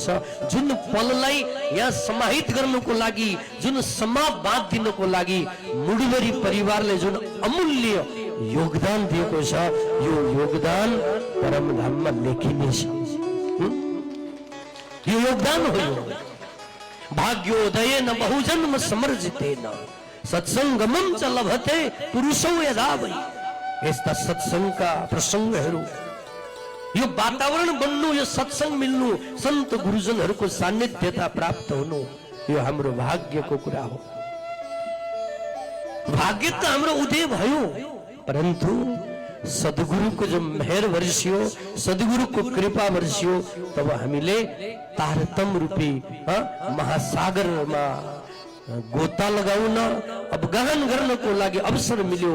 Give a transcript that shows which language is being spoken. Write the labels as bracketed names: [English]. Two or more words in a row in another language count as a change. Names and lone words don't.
[Nepali] जुन पललाई यहाँ समाहित गर्नुको लागि, जुन समा बाँधिदिनुको लागि मुडुबरी परिवारले जुन अमूल्य योगदान दिएको छ, यो योगदान परमधाममा लेखिनेछ। यो योगदान हो। [Sanskrit] भाग्योदय न बहुजन्म समर्जिते न सत्संगमम च लभते पुरुषौ यदा वै। [Nepali] यस्ता सत्संगका प्रसंगहरू, यो वातावरण बन्नु, यो सत्संग मिल्नु, सन्त गुरुजनहरूको सान्निध्यता प्राप्त हुनु, यो हाम्रो भाग्यको कुरा हो। भाग्य त हाम्रो उदय भयो, परन्तु सद्गुरुको जो मेहर वर्षियो, सद्गुरुको कृपा वर्षियो, तब हामीले तारतम रूपी महासागरमा गोता लगाउन, अवगाहन गर्नको लागि अवसर मिल्यो।